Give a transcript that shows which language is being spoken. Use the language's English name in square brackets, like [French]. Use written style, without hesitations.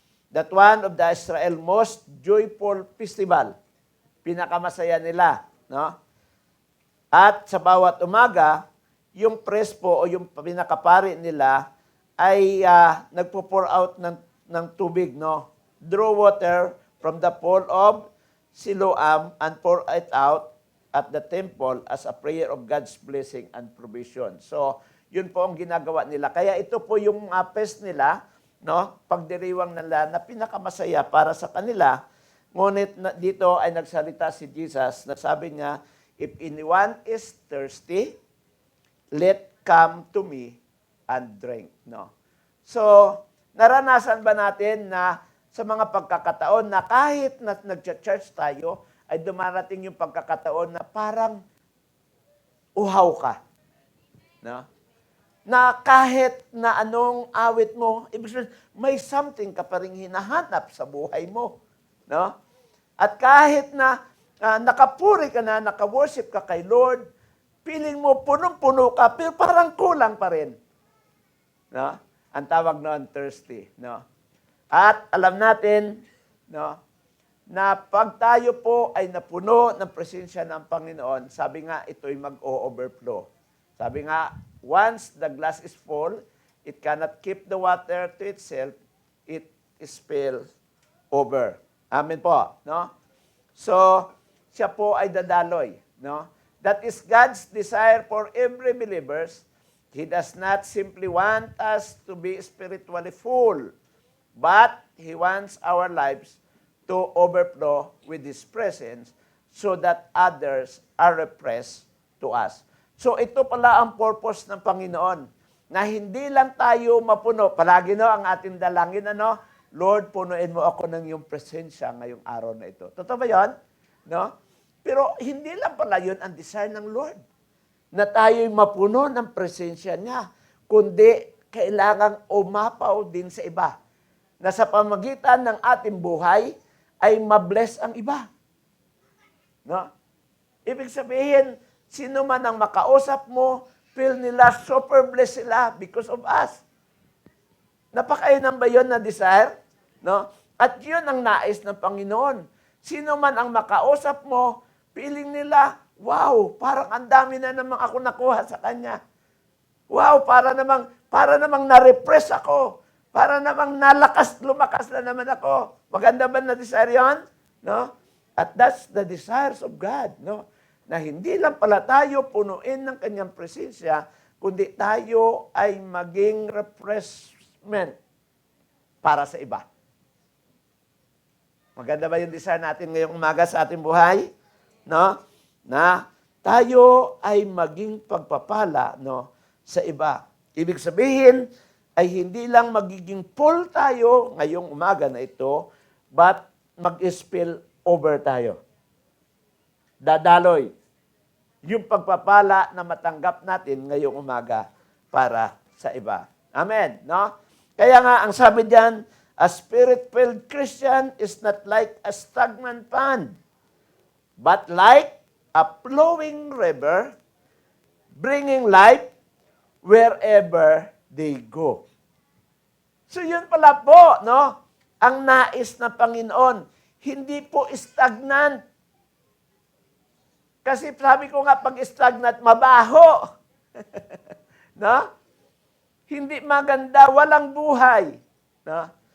[English] That one of the Israel most joyful festival. [Filipino] Pinakamasaya nila. No? At sa bawat umaga, yung priest po o yung pinakapari nila ay nagpo-pour out ng tubig. No? [English] Draw water from the pool of Siloam and pour it out at the temple as a prayer of God's blessing and provision. [Filipino] So, yun po ang ginagawa nila. Kaya ito po yung feast nila, no? Pagdiriwang nila na pinakamasaya para sa kanila. Ngunit dito ay nagsalita si Jesus na sabi niya, [English] if anyone is thirsty, let come to me and drink. [Filipino] No? So, naranasan ba natin na sa mga pagkakataon na kahit na nag-church tayo, ay dumarating yung pagkakataon na parang uhaw ka. No? Na kahit na anong awit mo, ibig sabihin, may something ka pa rin hinahanap sa buhay mo. No? At kahit na nakapuri ka na, naka-worship ka kay Lord, feeling mo punong-puno ka, pero parang kulang pa rin. No? Ang tawag noon, thirsty. No? At alam natin, no, na pag tayo po ay napuno ng presensya ng Panginoon, sabi nga, ito'y mag-o-overflow. Sabi nga, [English] once the glass is full, it cannot keep the water to itself, it spills over. [Filipino] Amen po. No? So, siya po ay dadaloy. No? [English] That is God's desire for every believers. He does not simply want us to be spiritually full, but He wants our lives to overflow with His presence so that others are refreshed to us. [Filipino] So ito pala ang purpose ng Panginoon, na hindi lang tayo mapuno. Palagi no, ang ating dalangin, ano, Lord, punuin mo ako ng iyong presensya ngayong araw na ito. Totoo ba yun? No? Pero hindi lang pala yun ang desire ng Lord, na tayo'y mapuno ng presensya niya, kundi kailangang umapaw din sa iba, na sa pamagitan ng ating buhay ay mabless ang iba. No? Ibig sabihin, sino man ang makausap mo, feel nila super blessed sila [English] because of us. [Filipino] Napakainam ba yun na desire? No? At yun ang nais ng Panginoon. Sino man ang makausap mo, feeling nila, wow, parang ang dami na namang ako nakuha sa Kanya. Wow, para namang na-repress ako. Para namang lumakas na naman ako. Maganda ba na desire yun? No? [English] At that's the desires of God. [Filipino] No? Na hindi lang pala tayo punuin ng Kanyang presensya, kundi tayo ay maging refreshment para sa iba. Maganda ba yung desire natin ngayong umaga sa ating buhay? No? Na tayo ay maging pagpapala, no, sa iba. Ibig sabihin ay hindi lang magiging full tayo ngayong umaga na ito, but mag-spill over tayo. Dadaloy yung pagpapala na matanggap natin ngayong umaga para sa iba. Amen. No? Kaya nga, ang sabi diyan, [English] a spirit-filled Christian is not like a stagnant pond, but like a flowing river, bringing life wherever they go. [Filipino] So yun pala po, no? Ang nais ng Panginoon, hindi po stagnant. Kasi sabi ko nga, pag stagnant, mabaho. No? Hindi maganda, walang buhay. No?